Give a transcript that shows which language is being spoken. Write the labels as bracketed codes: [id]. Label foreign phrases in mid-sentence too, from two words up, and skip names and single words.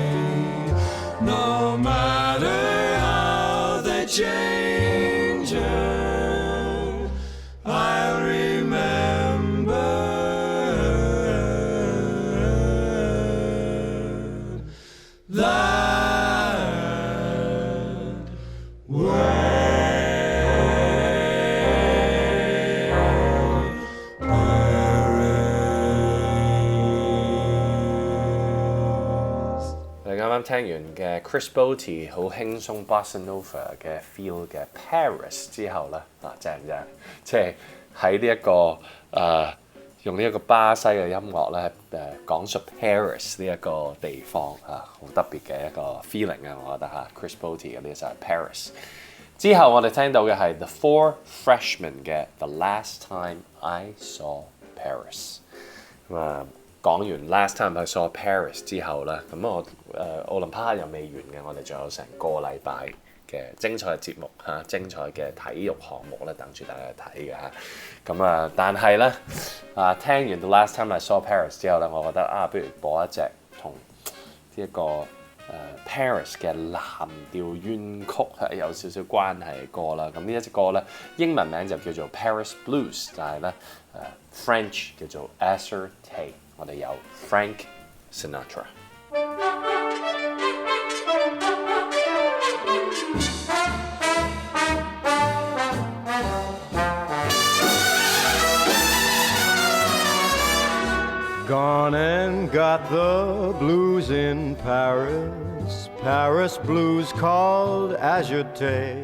[en] No matter how they change her, I'll remember that way. Paris. [yue] 你啱啱聽完嘅 Chris Botti 好輕鬆 Bossa Nova 嘅 feel 嘅 Paris 之後咧，正唔正？即係喺呢一個用呢一個巴西嘅音樂咧講述 Paris 呢一個地方好特別嘅一個 feeling 我覺得Chris Botti 嘅呢首 Paris。之後我哋聽到嘅係 The Four Freshmen 嘅 The Last Time I Saw Paris。講完 Last Time I Saw Paris 之後咧，咁我奧林匹克又未完嘅，我哋仲有成個禮拜嘅精彩嘅節目精彩嘅體育項目咧，等住大家去睇嘅咁但係咧聽完 The Last Time I Saw Paris 之後咧，我覺得不如播一隻同呢一個Paris 嘅藍調怨曲係有少少關係嘅歌啦。咁呢一隻歌咧，英文名就叫做 Paris Blues， 但係咧French 叫做 Asserté。我哋有 Frank [en] Sinatra。Gone and got the blues in Paris, Paris blues called Asserté.